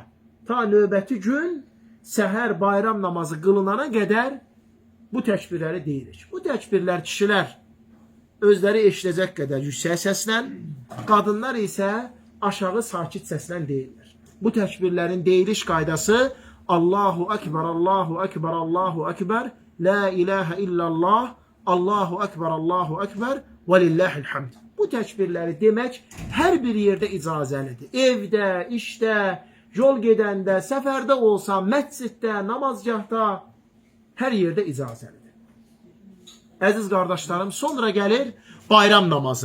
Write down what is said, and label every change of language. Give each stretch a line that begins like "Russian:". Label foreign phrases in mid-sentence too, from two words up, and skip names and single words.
Azerbaijani: Ta növbəti gün səhər bayram namazı qılınana qədər bu təkbirləri deyirik. Bu təkbirlər kişilər özləri eşidəcək qədər yüksək səslə, qadınlar isə aşağı sakit səslə deyirlər. Bu təkbirlərin deyiliş qaydası
Arabic: الله أكبر الله أكبر الله أكبر لا إله إلا الله الله أكبر الله أكبر ولله الحمد.
Azerbaijani: Bu təkbirləri demək hər bir yerdə icazəlidir. Evdə, işdə, yol gedəndə, səfərdə olsa, məsciddə, namazgahda, hər yerdə icazəlidir. Əziz qardaşlarım, sonra gəlir bayram namazı.